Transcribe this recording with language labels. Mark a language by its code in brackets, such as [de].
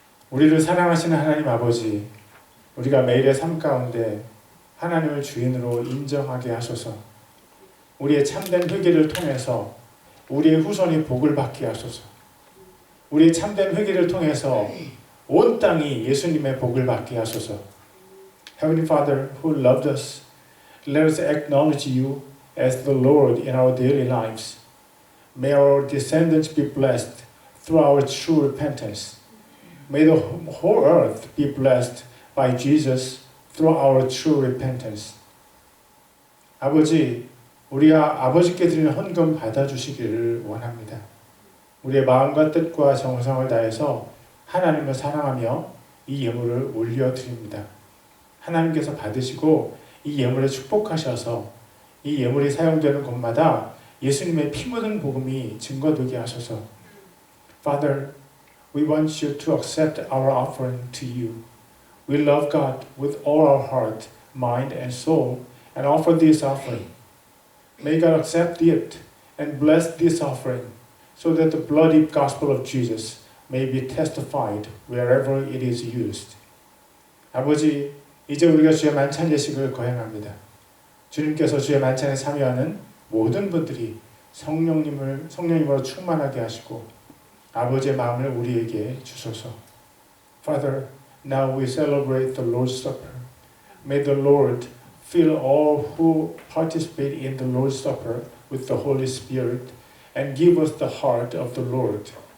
[ko] 우리를 사랑하시는 하나님 아버지, 우리가 매일의 삶 가운데 하나님을 주인으로 인정하게 하소서. 우리의 참된 회개를 통해서 우리의 후손이 복을 받게 하소서. 우리의 참된 회개를 통해서 온 땅이 예수님의 복을 받게 하소서. [en] Heavenly Father who loved us, let us acknowledge you as the Lord in our daily lives. May our descendants be blessed through our true repentance. May the whole earth be blessed by Jesus through our true repentance. [ko] 아버지, 우리가 아버지께 드리는 헌금 받아주시기를 원합니다. 우리의 마음과 뜻과 정성을 다해서 하나님을 사랑하며 이 예물을 올려드립니다. 하나님께서 받으시고 이 예물에 축복하셔서 이 예물이 사용되는 곳마다 예수님의 피 묻은 복음이 증거되게 하소서. [en] Father, we want you to accept our offering to you. We love God with all our heart, mind, and soul, and offer this offering. May God accept it and bless this offering, so that the bloody gospel of Jesus may be testified wherever it is used. [ko] 아버지, 이제 우리가 주의 만찬 예식을 거행합니다. 주님께서 주의 만찬에 참여하는 모든 분들이 성령님으로 충만하게 하시고 아버지의 마음을 우리에게 주소서. [en] Father, now we celebrate the Lord's Supper. May the Lord fill all who participate in the Lord's Supper with the Holy Spirit and give us the heart of the Lord.